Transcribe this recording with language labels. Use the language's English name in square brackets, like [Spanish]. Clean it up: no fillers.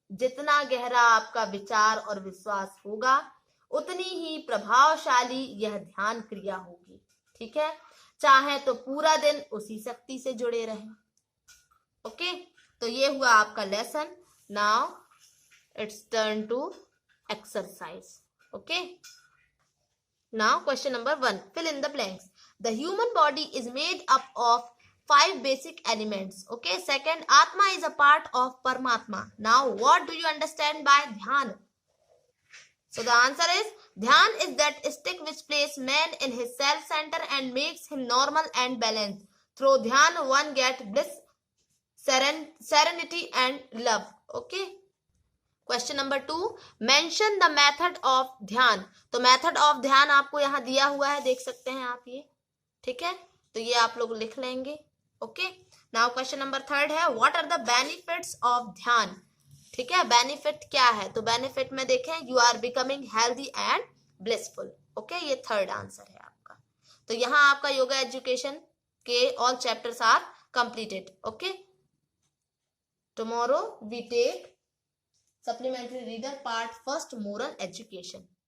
[Hindi] जितना गहरा आपका विचार और विश्वास होगा उतनी ही प्रभावशाली यह ध्यान क्रिया होगी, ठीक है। चाहे तो पूरा दिन उसी शक्ति से जुड़े रहें, ओके। तो ये हुआ आपका lesson. [English] Now it's turn to exercise, okay. Now question number 1, fill in the blanks. The human body is made up of 5 basic elements, okay. Second, Atma is a part of Paramatma. Now what do you understand by Dhyan? So the answer is, Dhyan is that stick which places man in his self center and makes him normal and balanced. Through Dhyan one gets bliss, serenity and love, okay. Question number 2, mention the method of dhyan. [Hindi] तो method of ध्यान आपको यहाँ दिया हुआ है, देख सकते हैं आप ये, ठीक है, तो ये आप लोग लिख लेंगे, ओके। [English] now question number 3 है, what are the benefits of dhyan, [Hindi] ठीक है। बेनिफिट क्या है, तो बेनिफिट में देखें, [English] you are becoming healthy and blissful, [Hindi] okay, ये थर्ड आंसर है आपका। तो यहाँ आपका योगा एजुकेशन के [English] All chapters are completed. Okay, tomorrow we take supplementary reader part first, moral education.